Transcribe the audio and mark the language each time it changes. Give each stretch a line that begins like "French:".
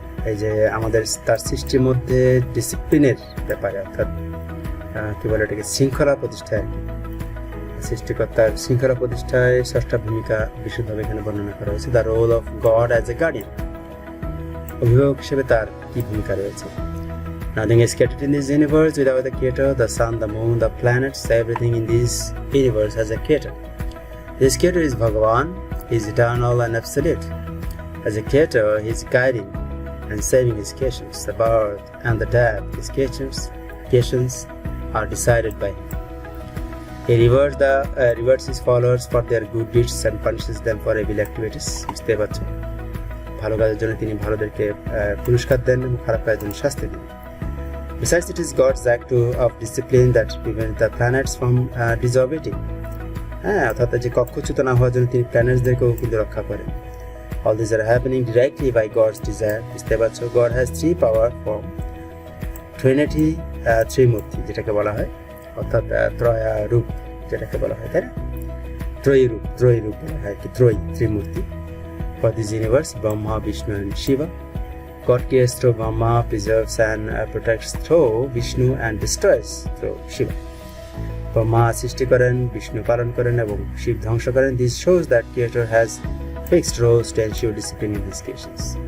Bangla: এই যে আমাদের তার সৃষ্টির মধ্যে ডিসিপ্লিনের ব্যাপারে, অর্থাৎ কি বলে এটাকে, শৃঙ্খলা প্রতিষ্ঠায় আর কি। সৃষ্টিকর্তার শৃঙ্খলা প্রতিষ্ঠায় ষষ্ঠ ভূমিকা বিশুদ্ধভাবে এখানে বর্ণনা করা হয়েছে।
English: the role of God as a guardian,
Bangla: অভিভাবক হিসেবে তার কি ভূমিকা রয়েছে।
English: Nothing is created in this universe without the creator. The sun, the moon, the planets, everything in this universe has a creator. This creator is Bhagavan. He is eternal and absolute. As a creator, he is guiding and saving his creations. The birth and the death of his creations are decided by him. He rewards his followers for their good deeds and punishes them for evil activities.
Bangla: বুঝতে পারছো, ভালো কাজের জন্য তিনি ভালোদেরকে পুরস্কার দেন এবং খারাপ কাজের জন্য শাস্তি দেন।
English: Besides, it is God's act of discipline that prevents the planets from disorbiting.
Bangla: অর্থাৎ যে কক্ষচ্যুত না হওয়ার জন্য তিনি প্ল্যানেটসদেরকেও কিন্তু রক্ষা করেন।
English: All these are happening directly by God's desire.
Bangla: বুঝতে পারছো,
English: God has three power form,
Bangla: Trinity, Trimurti যেটাকে বলা হয়, অর্থাৎ ত্রয়া রূপ যেটাকে বলা হয়, তাই না? ত্রয়ী রূপ বলা হয়, কি Trimurti
English: for this universe,
Bangla: Brahma, Vishnu and Shiva.
English: God creates through Brahma, preserves and protects through Vishnu and destroys through Shiva.
Bangla: Brahma সৃষ্টি করেন, বিষ্ণু পালন করেন এবং শিব ধ্বংস করেন.
English: This shows that Creator has fixed roles to ensure discipline in His creations.